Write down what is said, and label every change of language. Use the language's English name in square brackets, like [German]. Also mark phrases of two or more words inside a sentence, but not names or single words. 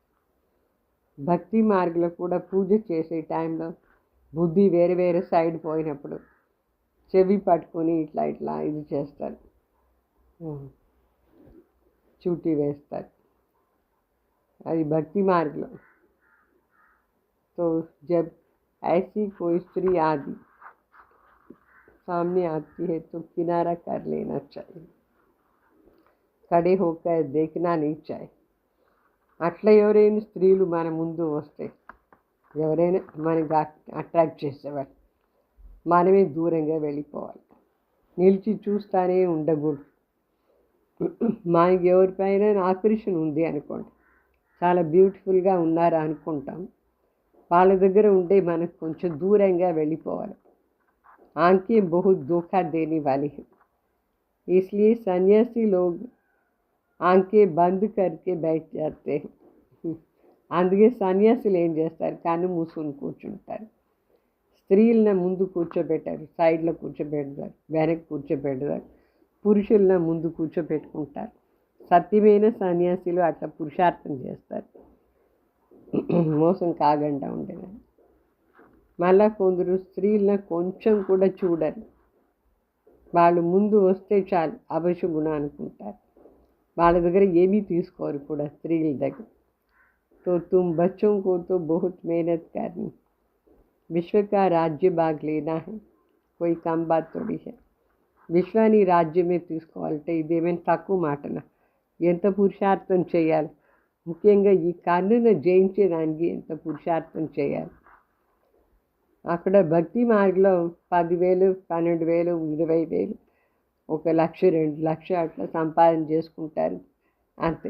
[Telugu] భక్తి మార్గంలో కూడా పూజ చేసే టైంలో బుద్ధి వేరే వేరే సైడ్ పోయినప్పుడు చెవి పట్టుకొని ఇట్లా ఇది చేస్తారు, చూటి వేస్తారు. అది భక్తి మార్గంలో. [Hindi] तो जब ऐसी कोई स्त्री आदि सामने आती है तो किनारा कर लेना चाहिए, खड़े होकर देखना नहीं चाहिए. [Telugu] అట్లా ఎవరైనా స్త్రీలు మన ముందు వస్తే, ఎవరైనా మనకి అట్రాక్ట్ చేసేవాళ్ళు, మనమే దూరంగా వెళ్ళిపోవాలి. నిలిచి చూస్తానే ఉండకూడదు. మనకి ఎవరిపైన ఆకర్షణ ఉంది అనుకోండి, చాలా బ్యూటిఫుల్గా ఉన్నారా అనుకుంటాం, వాళ్ళ దగ్గర ఉంటే మనకు కొంచెం దూరంగా వెళ్ళిపోవాలి. [Hindi] आंखें बहुत धोखा देने वाली है, इसलिए सन्यासी लोग आंखें बंद करके बैठ जाते हैं. [Telugu] అందుకే సన్యాసులు ఏం చేస్తారు, కన్ను మూసుకొని కూర్చుంటారు. స్త్రీలను ముందు కూర్చోబెట్టారు, సైడ్లో కూర్చోబెడతారు, వెనక్కి కూర్చోబెడతారు. పురుషులను ముందు కూర్చోబెట్టుకుంటారు. సత్యమైన సన్యాసులు అట్లా పురుషార్థం చేస్తారు, మోసం కాకుండా ఉండేదని. మళ్ళా కొందరు స్త్రీలను కొంచెం కూడా చూడరు. వాళ్ళు ముందు వస్తే చాలు అపశకునం అనుకుంటారు. వాళ్ళ దగ్గర ఏమీ తీసుకోరు కూడా స్త్రీల దగ్గర. [Hindi] तो तुम बच्चों को तो बहुत मेहनत करनी, विश्व का राज्य भाग लेना है, कोई कम बात थोड़ी है. [Telugu] విశ్వాన్ని రాజ్యమే తీసుకోవాలంటే ఇదేమైనా తక్కువ మాటనా? ఎంత పురుషార్థం చేయాలి. ముఖ్యంగా ఈ కన్నును జయించేదానికి ఎంత పురుషార్థం చేయాలి. అక్కడ భక్తి మార్గంలో 10,000, 12,000, 20,000, 1,00,000, 2,00,000 అట్లా సంపాదన చేసుకుంటారు అంతే.